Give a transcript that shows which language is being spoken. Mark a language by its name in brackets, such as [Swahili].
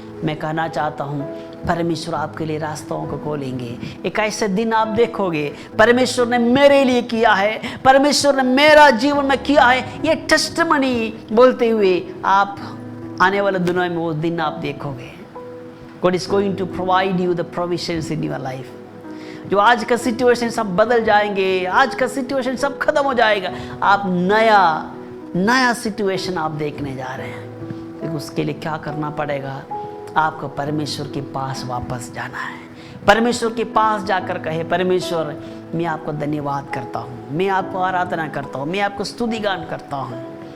[Hindi] मैं कहना चाहता हूँ परमेश्वर आपके लिए रास्तों को खोलेंगे। एक ऐसे दिन आप देखोगे परमेश्वर ने मेरे लिए किया है, परमेश्वर ने मेरा जीवन में किया है, ये टेस्टिमनी बोलते हुए आप आने वाले दिनों में वो दिन आप देखोगे। [English] God is going to provide you the provisions in your life। [Hindi] जो आज का सिचुएशन सब बदल जाएंगे, आज का सिचुएशन सब खत्म हो जाएगा। आप नया सिचुएशन आप देखने जा रहे हैं। तो उसके लिए क्या करना पड़ेगा? आपको परमेश्वर के पास वापस जाना है। परमेश्वर के पास जाकर कहे, परमेश्वर मैं आपको धन्यवाद करता हूँ, मैं आपको आराधना करता हूँ, मैं आपको स्तुतिगान करता हूँ।